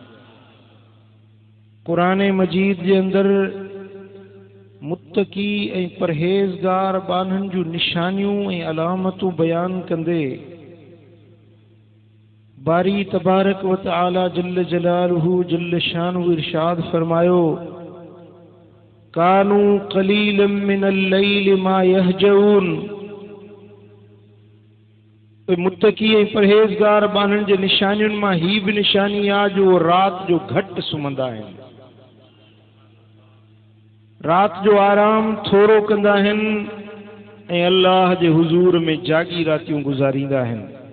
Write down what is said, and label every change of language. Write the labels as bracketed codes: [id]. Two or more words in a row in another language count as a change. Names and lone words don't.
[sd] क़ुरान मजीद जे अंदरि मुत्तकी ऐं परहेज़गार बाननि जूं निशानियूं ऐं अलामतूं बयान कंदे [ar] باري تبارك وتعالى جل جلاله جل شانه [sd] इरशाद फरमायो, [ar] كانوا قليلا من الليل ما يهجعون. [sd] मुत्तकी ऐं परहेज़गार बाननि जे निशानियुनि मां ही बि निशानी आहे जो रात जो घटि सुम्हंदा आहिनि, रात जो आराम थोरो कंदा आहिनि ऐं अल्लाह जे हुजूर में जागी रातियूं गुज़ारींदा आहिनि।